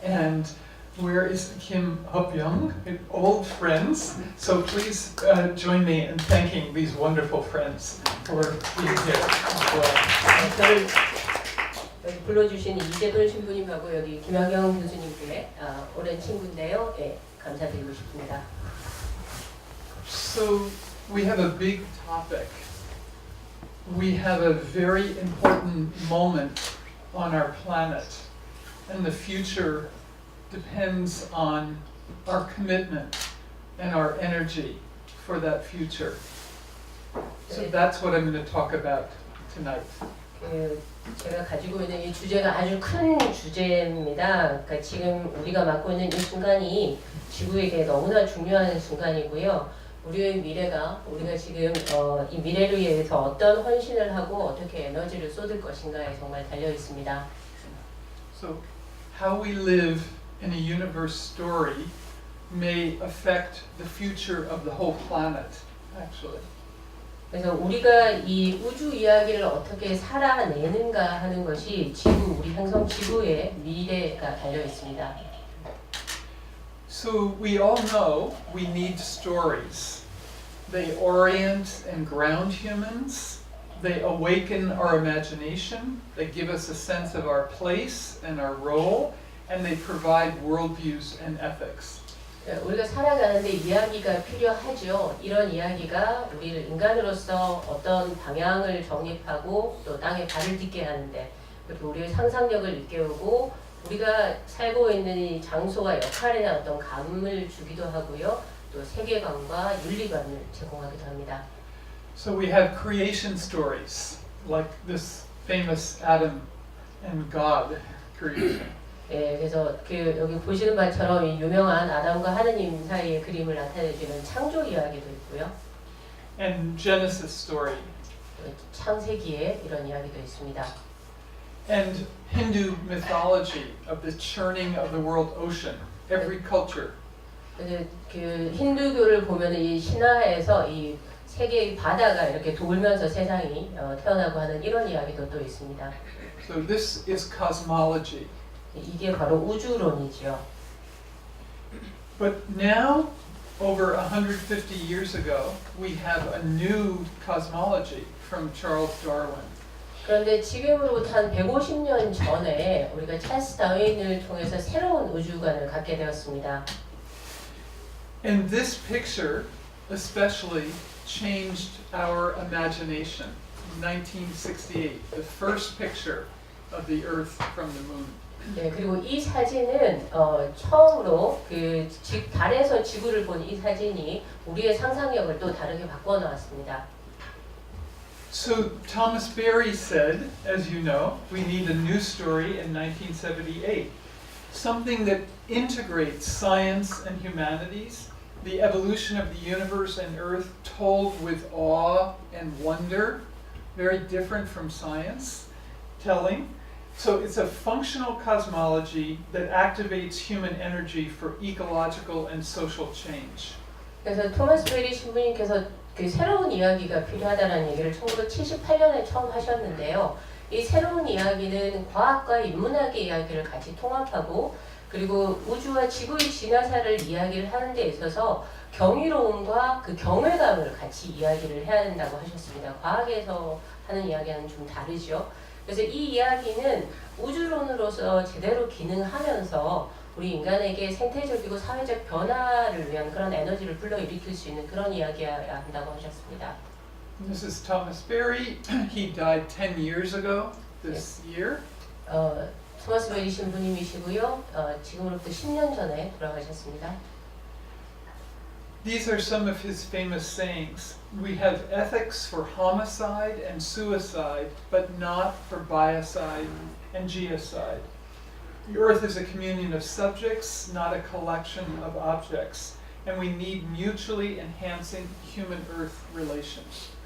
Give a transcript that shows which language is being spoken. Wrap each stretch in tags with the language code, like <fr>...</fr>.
<en>And where is Kim Hop-young? Old friends. So please join me in thanking these wonderful friends for being here as well.</en> <ko>저를 여기 불러주신 이재돈 신부님하고 여기 김학영 교수님께 오랜 친구인데요. 감사드리고 싶습니다.</ko> <en>So we have a big topic. We have a very important moment on our planet, and the future depends on our commitment and our energy for that future. So that's what I'm going to talk about tonight.</en> <ko>제가 가지고 있는 이 주제가 아주 큰 주제입니다. 그러니까 지금 우리가 맡고 있는 이 순간이 지구에게 너무나 중요한 순간이고요. 우리의 미래가 우리가 지금 이 미래를 위해서 어떤 헌신을 하고 어떻게 에너지를 쏟을 것인가에 정말 달려 있습니다.</ko> <en>So, how we live in a universe story may affect the future of the whole planet, actually.</en> <ko>그래서 우리가 이 우주 이야기를 어떻게 살아내는가 하는 것이 지구, 우리 행성 지구의 미래가 달려 있습니다.</ko> <en>So, we all know we need stories. They orient and ground humans. They awaken our imagination. They give us a sense of our place and our role. And they provide worldviews and ethics.</en> <ko>우리가 살아가는데 이야기가 필요하죠. 이런 이야기가 우리를 인간으로서 어떤 방향을 정립하고 또 땅에 발을 딛게 하는데 그리고 우리의 상상력을 일깨우고 우리가 살고 있는 이 장소와 역할에 대한 어떤 감을 주기도 하고요. 또 세계관과 윤리관을 제공하기도 합니다.</ko> <en>So we have creation stories like this famous Adam and God creation.</en> <ko>예, 그래서 그 여기 보시는 바처럼 이 유명한 아담과 하느님 사이의 그림을 나타내주는 창조 이야기도 있고요.</ko> <en>And Genesis story.</en> <ko>창세기에 이런 이야기도 있습니다.</ko> <en>And Hindu mythology of the churning of the world ocean. Every culture.</en> <ko>그래서 그 힌두교를 보면 이 신화에서 이 세계의 바다가 이렇게 돌면서 세상이 태어나고 하는 이런 이야기도 또 있습니다.</ko> <en>So this is cosmology.</en> <ko>이게 바로 우주론이죠.</ko> <en>But now, over 150 years ago, we have a new cosmology from Charles Darwin.</en> <ko>그런데 지금으로부터 한 150년 전에 우리가 찰스 다윈을 통해서 새로운 우주관을 갖게 되었습니다.</ko> <en>And this picture especially changed our imagination. 1968, the first picture of the Earth from the moon.</en> <ko>네, 그리고 이 사진은 처음으로 그 달에서 지구를 본 이 사진이 우리의 상상력을 또 다르게 바꿔 놓았습니다.</ko> <en>So Thomas Berry said, as you know, we need a new story in 1978. Something that integrates science and humanities, the evolution of the universe and Earth told with awe and wonder, very different from science telling. So it's a functional cosmology that activates human energy for ecological and social change.</en> <ko>그래서 토마스 베리 신부님께서 그 새로운 이야기가 필요하다는 얘기를 1978년에 처음 하셨는데요. 이 새로운 이야기는 과학과 인문학의 이야기를 같이 통합하고 그리고 우주와 지구의 진화사를 이야기를 하는 데 있어서 경이로움과 그 경외감을 같이 이야기를 해야 된다고 하셨습니다. 과학에서 하는 이야기와는 좀 다르죠. 그래서 이 이야기는 우주론으로서 제대로 기능하면서 우리 인간에게 생태적이고 사회적 변화를 위한 그런 에너지를 불러일으킬 수 있는 그런 이야기여야 한다고 하셨습니다.</ko> <en>This is Thomas Berry. He died 10 years ago this year.</en> <ko>토마스 베리 신부님이시고요. 지금으로부터 10년 전에 돌아가셨습니다.</ko> <en>These are some of his famous sayings. We have ethics for homicide and suicide, but not for biocide and geocide. The earth is a communion of subjects, not a collection of objects, and we need mutually enhancing human-earth relations.</en>